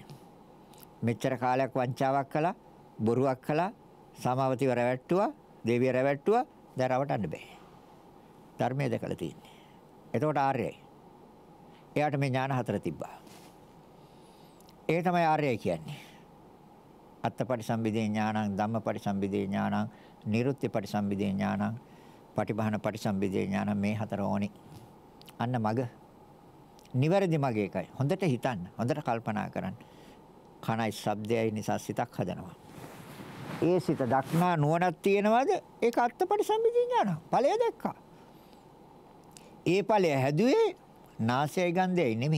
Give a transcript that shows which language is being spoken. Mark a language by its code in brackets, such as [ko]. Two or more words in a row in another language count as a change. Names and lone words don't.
[si] මෙච්චර කාලයක් වංචාවක් කළා, බොරුවක් කළා, සමාවතිව රැවට්ටුවා, දේවිය රැවට්ටුවා, දැන් රවටන්න බෑ. ධර්මයේ දැකලා තියෙන්නේ. එතකොට ආර්යයි. එයාට මේ ඥාන හතර තිබ්බා. ඒ තමයි ආර්යයි කියන්නේ. [pi] අත්තපටිසම්භිදේ ඥානං, ධම්මපටිසම්භිදේ ඥානං, නිරුත්තිපටිසම්භිදේ ඥානං, පටිභාන පටිසම්භිදේ ඥානං [si] මේ හතර ඕනි. අන්න මග. නිවැරදි මග එකයි. හොඳට හිතන්න, හොඳට කල්පනා කරන්න. කනයි ශබ්දයයි නිසා සිතක් හදනවා. ඒ සිත දක්නා නුවණක් තියෙනවද? ඒක [pi] අත්තපටිසම්භිදේ ඥානං. [si] ඵලය දැක්කා. ඒ ඵලය හැදුවේ නාසයයි ගන්ධයයි නෙමෙයි.